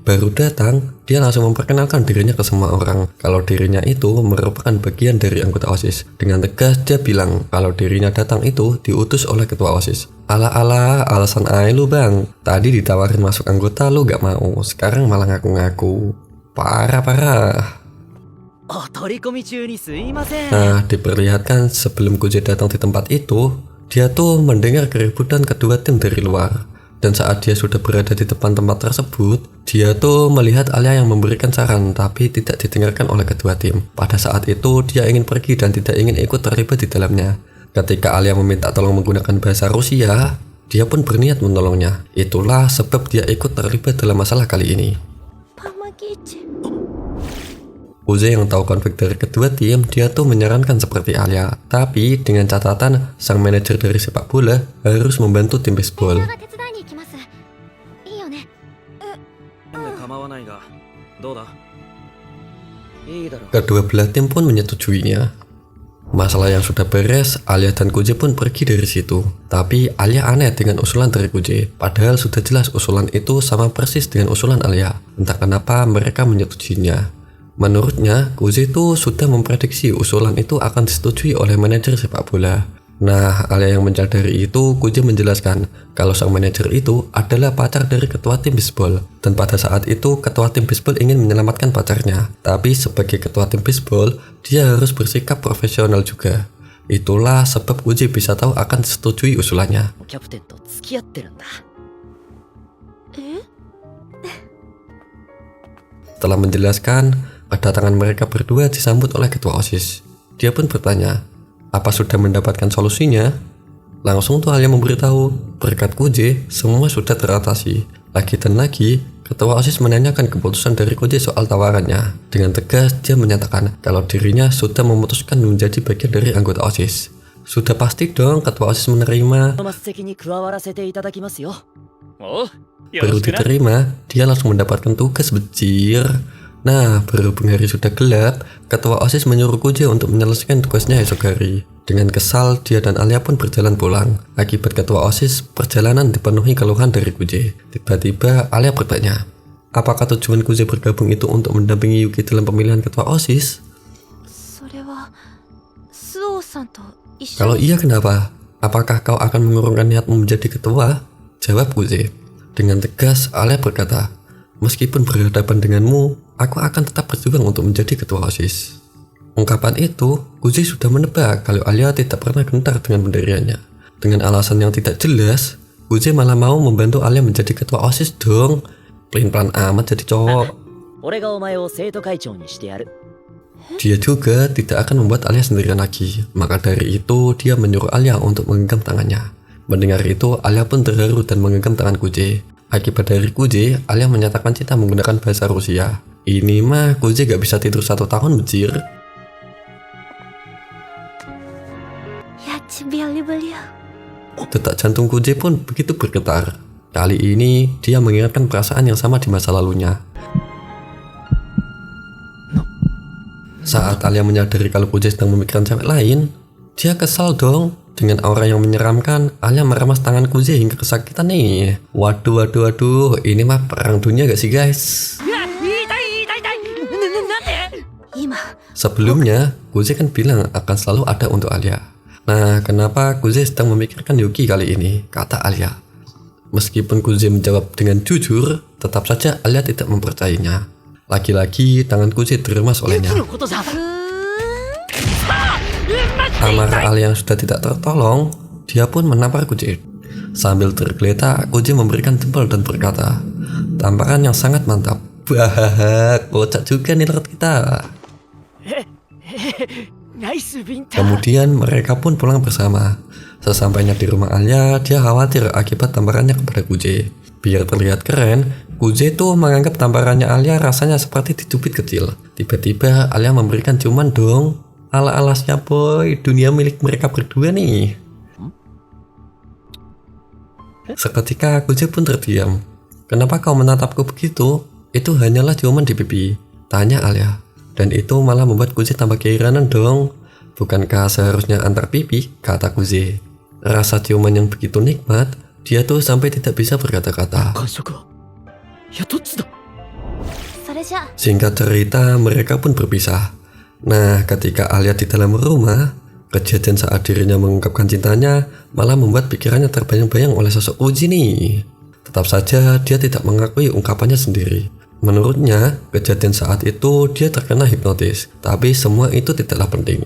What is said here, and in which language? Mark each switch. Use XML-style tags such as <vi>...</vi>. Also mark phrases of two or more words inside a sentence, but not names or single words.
<id>Baru datang, dia langsung memperkenalkan dirinya ke semua orang kalau dirinya itu merupakan bagian dari anggota OSIS. Dengan tegas dia bilang kalau dirinya datang itu diutus oleh ketua OSIS. Ala-ala, alasan aja lu bang. Tadi ditawarin masuk anggota lu gak mau, sekarang malah ngaku-ngaku. Parah-parah.</id> <ja>お取り込み中にすいません。</ja> <id>Nah, diperlihatkan sebelum Kuje datang di tempat itu, dia tuh mendengar keributan kedua tim dari luar. Dan saat dia sudah berada di depan tempat tersebut, dia tuh melihat Alia yang memberikan saran tapi tidak didengarkan oleh kedua tim. Pada saat itu, dia ingin pergi dan tidak ingin ikut terlibat di dalamnya. Ketika Alia meminta tolong menggunakan bahasa Rusia, dia pun berniat menolongnya. Itulah sebab dia ikut terlibat dalam masalah kali ini. Pamagichi. Uze yang tahu konflik dari kedua tim, dia tuh menyarankan seperti Alia. Tapi dengan catatan, sang manajer dari sepak bola harus membantu tim baseball.</id> <ja>が手伝いに行きます。いいよね。構わないが、どうだ？いいだろう。</ja> <id>Kedua belah tim pun menyetujuinya. Masalah yang sudah beres, Alia dan Kuje pun pergi dari situ. Tapi Alia aneh dengan usulan dari Kuje. Padahal sudah jelas usulan itu sama persis dengan usulan Alia. Entah kenapa mereka menyetujuinya. Menurutnya, Kuje itu sudah memprediksi usulan itu akan disetujui oleh manajer sepak bola. Nah, Alia yang menyadari itu, Kuje menjelaskan kalau sang manajer itu adalah pacar dari ketua tim baseball. Dan pada saat itu, ketua tim baseball ingin menyelamatkan pacarnya. Tapi sebagai ketua tim baseball, dia harus bersikap profesional juga. Itulah sebab Kuje bisa tahu akan disetujui usulannya.</id> <ja>キャプテンと付き合ってるんだ。</ja> <id>Setelah menjelaskan, kedatangan mereka berdua disambut oleh ketua OSIS. Dia pun bertanya, apa sudah mendapatkan solusinya? Langsung tuh Alia memberitahu, berkat Kuje, semua sudah teratasi. Lagi dan lagi, ketua OSIS menanyakan keputusan dari Kuje soal tawarannya. Dengan tegas, dia menyatakan kalau dirinya sudah memutuskan menjadi bagian dari anggota OSIS. Sudah pasti dong ketua OSIS menerima.</id> <ja>末席に加わらせていただきますよ。おう、よ</ja> <id>Baru</id> <ja>ろしくな。</ja> <id>diterima, dia langsung mendapatkan tugas becir. Nah, berhubung hari sudah gelap, ketua OSIS menyuruh Kuje untuk menyelesaikan tugasnya esok hari. Dengan kesal, dia dan Alia pun berjalan pulang. Akibat ketua OSIS, perjalanan dipenuhi keluhan dari Kuje. Tiba-tiba, Alia bertanya, apakah tujuan Kuje bergabung itu untuk mendampingi Yuki dalam pemilihan ketua OSIS?</id> <ja>それはスオさんと一緒</ja> <id>Kalau</id> <ja>に</ja> <id>iya, kenapa? Apakah kau akan mengurungkan niatmu menjadi ketua? Jawab Kuje. Dengan tegas, Alia berkata, meskipun berhadapan denganmu, aku akan tetap berjuang untuk menjadi ketua OSIS. Ungkapan itu, Kuje sudah menebak kalau Alia tidak pernah gentar dengan pendiriannya. Dengan alasan yang tidak jelas, Kuje malah mau membantu Alia menjadi ketua OSIS dong. Pelin-pelan amat jadi cowok.</id> <ja>俺がお前を生徒会長にしてやる。</ja> <id>Dia juga tidak akan membuat Alia sendirian lagi. Maka dari itu, dia menyuruh Alia untuk menggenggam tangannya. Mendengar itu, Alia pun terharu dan menggenggam tangan Kuje. Akibat dari Kuje, Alia menyatakan cinta menggunakan bahasa Rusia. Ini mah Kuje gak bisa tidur 1 tahun, becir. やちびゃりぶりゃ Detak jantung Kuje pun begitu bergetar. Kali ini, dia mengingatkan perasaan yang sama di masa lalunya. Saat Alia menyadari kalau Kuje sedang memikirkan cewek lain, dia kesal dong. Dengan aura yang menyeramkan, Alia meremas tangan Kuje hingga kesakitan nih. Waduh, ini mah perang dunia gak sih guys?</id> <ja>痛い痛い痛い。なんで？今</ja> <id>Sebelumnya, Kuje kan bilang akan selalu ada untuk Alia. Nah, kenapa Kuje sedang memikirkan Yuki kali ini? Kata Alia. Meskipun Kuje menjawab dengan jujur, tetap saja Alia tidak mempercayainya. Lagi-lagi tangan Kuje diremas</id> <ja>ユキ</ja> <id>olehnya.</id> <ja>のことじゃ。</ja> <id>Amarah Alia yang sudah tidak tertolong, dia pun menampar Kuje. Sambil tergeletak, Kuje memberikan jempol dan berkata, tamparan yang sangat mantap. Wah, kocak juga nih lord kita.</id> <ja>ナイスビンタ。</ja> <id>Kemudian mereka pun pulang bersama. Sesampainya di rumah Alia, dia khawatir akibat tamparannya kepada Kuje. Biar terlihat keren, Kuje tuh menganggap tamparannya Alia rasanya seperti dicubit kecil. Tiba-tiba Alia memberikan ciuman dong. Ala-alasnya boy, dunia milik mereka berdua nih. Seketika Kuje pun terdiam. Kenapa kau menatapku begitu? Itu hanyalah ciuman di pipi, tanya Alia. Dan itu malah membuat Kuje tambah keiranan dong. Bukankah seharusnya antar pipi, kata Kuje. Rasa ciuman yang begitu nikmat, dia tuh sampai tidak bisa berkata-kata.</id> <ja>感触は。いや、どっちだ？それじゃ。</ja> <id>Singkat cerita, mereka pun berpisah. Nah, ketika Alia di dalam rumah, kejadian saat dirinya mengungkapkan cintanya malah membuat pikirannya terbayang-bayang oleh sosok Uji nih. Tetap saja dia tidak mengakui ungkapannya sendiri. Menurutnya, kejadian saat itu dia terkena hipnotis, tapi semua itu tidaklah penting.</id>